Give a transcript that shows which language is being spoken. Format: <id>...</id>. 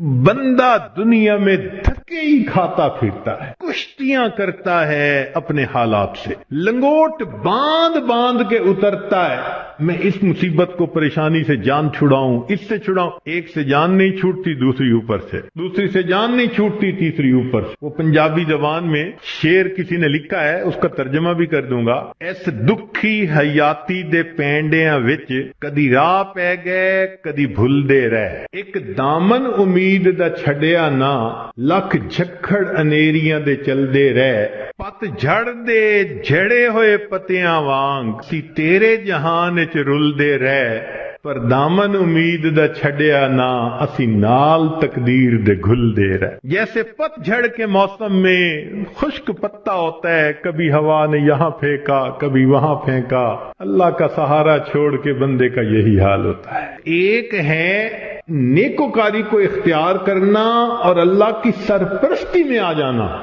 <ur>بندہ دنیا میں دھکے ہی کھاتا پھرتا ہے, کشتیاں کرتا ہے اپنے حالات سے, لنگوٹ باندھ باندھ کے اترتا ہے. میں اس مصیبت کو پریشانی سے جان چھڑاؤں, اس سے چھڑاؤں. ایک سے جان نہیں چھوٹتی, دوسری اوپر سے, دوسری سے جان نہیں چھوٹتی, تیسری اوپر سے. وہ پنجابی زبان میں شعر کسی نے لکھا ہے, اس کا ترجمہ بھی کر دوں گا.</ur> <pa>اس دکھی حیاتی دے پینڈیاں وچ کدی راہ پہ گئے کدی بھلدے رہ, ایک دامن امید دا چھڈیا نا, لکھ جھکڑ انیریاں دے چلدے رہ. پت جھڑ دے جھڑے ہوئے پتیاں وانگ سی تیرے جہان وچ رلدے رہ. پر دامن امید دا چھڈیا نہ اسی نال تقدیر دے گھل دے رہے.</pa> <ur>جیسے پت جھڑ کے موسم میں خشک پتا ہوتا ہے، کبھی ہوا نے یہاں پھینکا کبھی وہاں پھینکا، اللہ کا سہارا چھوڑ کے بندے کا یہی حال ہوتا ہے. ایک ہے نیکوکاری کو اختیار کرنا اور اللہ کی سرپرستی میں آ جانا.</ur>